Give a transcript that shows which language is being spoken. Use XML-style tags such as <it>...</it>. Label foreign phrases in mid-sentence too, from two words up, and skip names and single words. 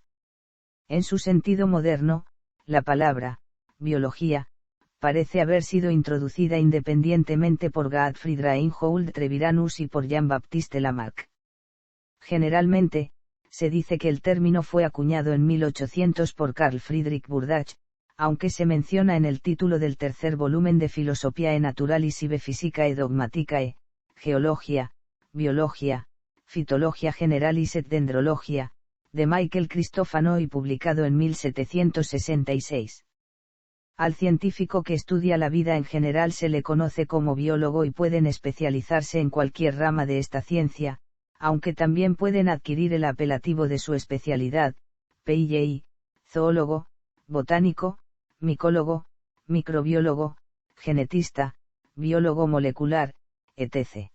<es>En su sentido moderno, la palabra, biología, parece haber sido introducida independientemente por Gottfried Reinhold Treviranus y por Jean-Baptiste Lamarck. Generalmente, se dice que el término fue acuñado en 1800 por Carl Friedrich Burdach, aunque se menciona en el título del tercer volumen de Philosophiae Naturalissive Physicae Dogmaticae, Geologia, Biologia, Fitologia Generalis et Dendrologia, de Michael Cristofano y publicado en 1766. Al científico que estudia la vida en general se le conoce como biólogo y pueden especializarse en cualquier rama de esta ciencia, aunque también pueden adquirir el apelativo de su especialidad, PI, zoólogo, botánico, micólogo, microbiólogo, genetista, biólogo molecular, etc.</es>